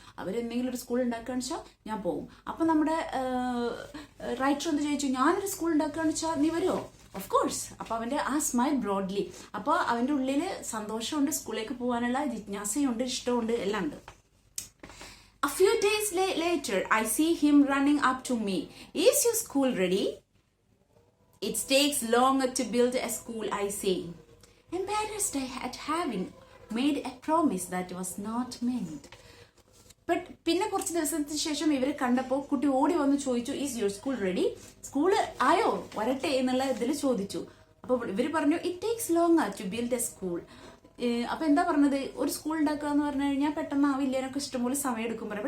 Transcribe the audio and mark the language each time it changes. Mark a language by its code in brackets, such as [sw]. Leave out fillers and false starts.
[ml] അവരെന്തെങ്കിലും ഒരു സ്കൂൾ ഉണ്ടാക്കുകയെന്ന് വെച്ചാൽ ഞാൻ പോകും. അപ്പൊ നമ്മുടെ റൈറ്റർ എന്ത് ചോദിച്ചു? ഞാനൊരു സ്കൂൾ ഉണ്ടാക്കുകയെന്ന് വെച്ചാൽ നീ വരുമോ? Of course. അപ്പൊ അവന്റെ ആ സ്മൈൽ ബ്രോഡ്ലി, അപ്പൊ അവന്റെ ഉള്ളിൽ സന്തോഷമുണ്ട്, സ്കൂളിലേക്ക് പോകാനുള്ള ജിജ്ഞാസയുണ്ട്, ഇഷ്ടമുണ്ട്, എല്ലാം ഉണ്ട്. [en] A few days later, I see him running up to me. Is your school ready? It takes longer to build a school, I say. Embarrassed at having made a promise that was not meant. [ml] But പിന്നെ കുറച്ച് ദിവസത്തിന് ശേഷം ഇവരെ കണ്ടപ്പോൾ കുട്ടി ഓടി വന്ന് ചോദിച്ചു, [en] Is your school ready? [ml] School ആയോ, വരട്ടെ എന്നുള്ള ഇതിൽ ചോദിച്ചു. അപ്പൊ ഇവര് പറഞ്ഞു, [en] It takes long to build a school. [ml] അപ്പൊ എന്താ പറഞ്ഞത്, ഒരു സ്കൂൾ ഉണ്ടാക്കുക എന്ന് പറഞ്ഞു കഴിഞ്ഞാൽ പെട്ടെന്ന് ആവില്ല, എനിക്ക് ഇഷ്ടംപോലെ സമയം എടുക്കും പറയാം.